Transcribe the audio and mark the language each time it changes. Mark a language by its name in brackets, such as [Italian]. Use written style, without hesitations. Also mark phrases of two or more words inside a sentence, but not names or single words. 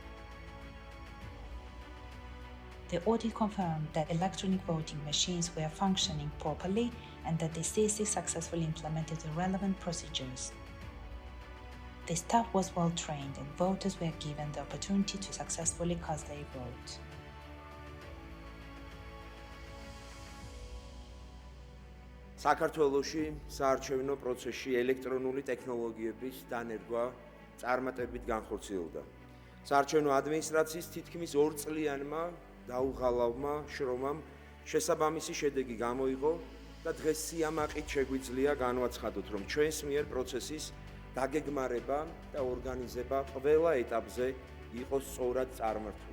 [English] The audit confirmed that electronic voting machines were functioning properly and that the CEC successfully implemented the relevant procedures. The staff was well trained and voters were given the opportunity to successfully cast their vote. [Georgian] საქართველოში საარჩევნო პროცესში ელექტრონული ტექნოლოგიების დანერგვა წარმატებით განხორციელდა. საარჩევნო ადმინისტრაციის თითქმის 2 წლიანმა დაუღალავმა შრომამ შესაბამისი შედეგი გამოიღო და დღეს სიამაყით შეგვიძლია განვაცხადოთ, რომ ჩვენს მიერ პროცესის დაგეგმარება და ორგანიზება ყველა ეტაპზე იყოს სწორად წარმართული.